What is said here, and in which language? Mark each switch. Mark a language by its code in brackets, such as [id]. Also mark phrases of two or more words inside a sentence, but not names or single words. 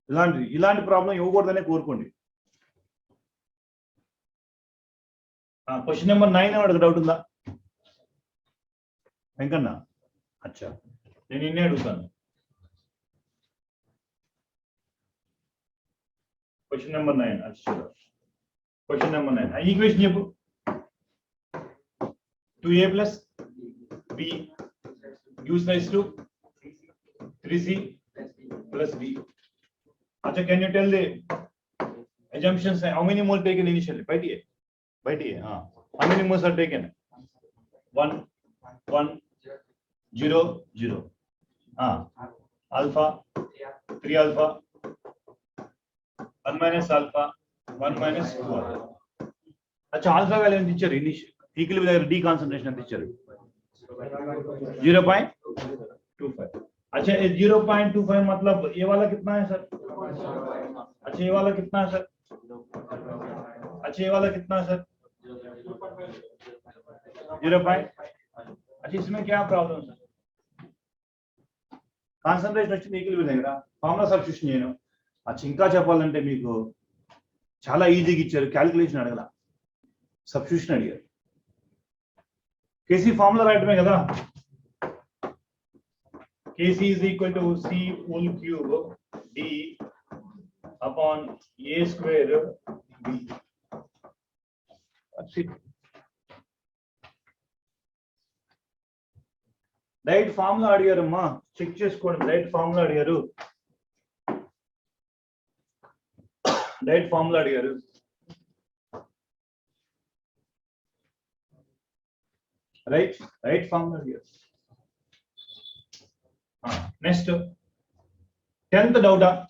[te] ఇలాంటి ప్రాబ్లం ఇవ్వకూడదనే కోరుకోండి. [en] question number 9 [te] అడుగు డౌట్ ఉందా వెంకన్న? అచ్చా, నేను నిన్నే అడుగుతాను. [en] question number 9. [te] అచ్చా, [en] question number 9 equation [te] చెప్పు. [en] 2a plus b gives rise to 3c plus b. Acha, can you tell the assumptions? How many moles taken initially? By the how many moles are taken? 1 1 0 0. Alpha 3 alpha 1 minus alpha 1 minus 2 alpha. [te] Acha, [en] alpha value [te] ఎంత ఇచ్చారు? ఈక్విలిబ్రియం దగ్గర [en] D concentration [te] ఎంత ఇచ్చారు? 0.25. [hi] अच्छा, 0.25 मतलब ये वाला कितना है सर? अच्छा, ये वाला कितना है सर? अच्छा, ये वाला कितना है सर? 0. अच्छा, इसमें क्या प्रॉब्लम सर? [te] కాన్సంట్రేషన్ వచ్చింది ఈక్విలిబ్రియం దగ్గర, [en] formula substitution [te] చేయను. అచ్చా, ఇంకా చెప్పాలంటే మీకు చాలా ఈజీగా ఇచ్చారు, క్యాలిక్యులేషన్ అడగల, సబ్స్టిట్యూషన్ అడిగారు. [en] Kc formula [te] రాయటమే కదా. [en] Kc is equal to C whole cube D upon A square B. That's it. Right formula [te] అడిగారు అమ్మా, చెక్ చేసుకోండి. [en] right formula [te] అడిగారు, [en] right formula [te] అడిగారు. [en] right formula [te] అడిగారు. [en] next 10th [te] డౌటా?